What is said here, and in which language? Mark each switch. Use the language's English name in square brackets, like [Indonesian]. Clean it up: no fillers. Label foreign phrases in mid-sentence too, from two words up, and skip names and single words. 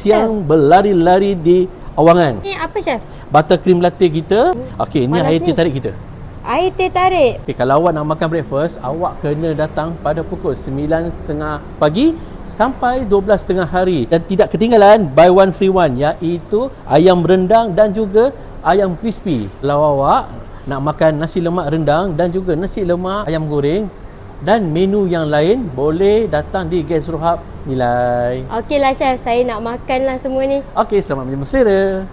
[Malay] chef. yang berlari-lari di awangan. Ni apa, chef? Buttercream latte kita. Okey, ini panas air teh ni. tarik kita. Air teh tarik. Okay, kalau awak nak makan breakfast, awak kena datang pada pukul 9.30 pagi sampai 12.30 hari. Dan tidak ketinggalan [English] buy one free one, [Malay] iaitu ayam rendang dan juga ayam crispy. Kalau awak nak makan nasi lemak rendang dan juga nasi lemak ayam goreng dan menu yang lain, boleh datang di Gastro Hub Nilai. Okeylah, chef. Saya nak makan lah semua ni. Okey, selamat menyambut selera.